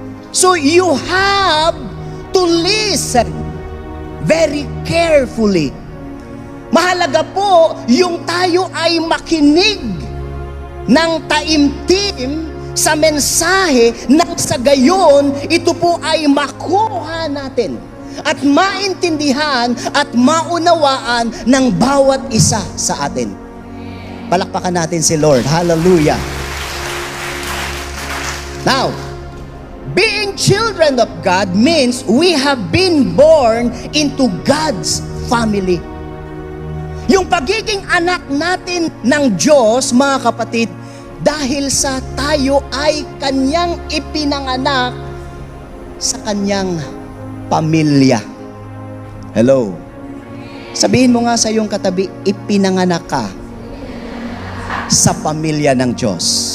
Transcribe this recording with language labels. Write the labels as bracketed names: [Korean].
[English] So you have to listen very carefully. [Filipino] Mahalaga po yung tayo ay makinig ng taimtim sa mensahe nang sa gayon ito po ay makuha natin at maintindihan at maunawaan ng bawat isa sa atin. Palakpakan natin si Lord. Hallelujah. [English] Now, being children of God means we have been born into God's family. [Filipino] Yung pagiging anak natin ng Diyos, mga kapatid, dahil sa tayo ay kanyang ipinanganak sa kanyang pamilya. Hello? Sabihin mo nga sa iyong katabi, ipinanganak ka sa pamilya ng Diyos.